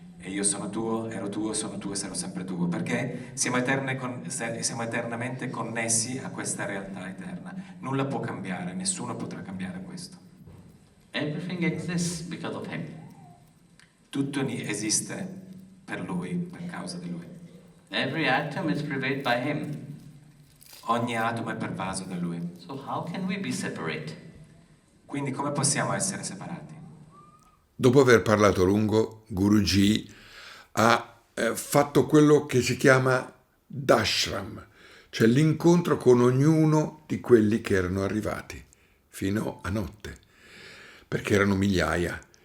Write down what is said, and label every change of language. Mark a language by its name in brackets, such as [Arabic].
[Italian] E io sono tuo, ero tuo, sono tuo e sarò sempre tuo. Perché siamo eternamente connessi a questa realtà eterna. Nulla può cambiare, nessuno potrà cambiare questo. [English] Everything exists because of Him. [Italian] Tutto esiste per Lui, per causa di Lui. [English] Every atom is pervaded by Him. [Italian] Ogni atomo è pervaso da Lui. [English] So how can we be separate? [Italian] Quindi come possiamo essere separati? Dopo aver parlato a lungo, GuruJi ha fatto quello che si chiama Darsham, cioè l'incontro con ognuno di quelli che erano arrivati fino a notte, perché erano migliaia.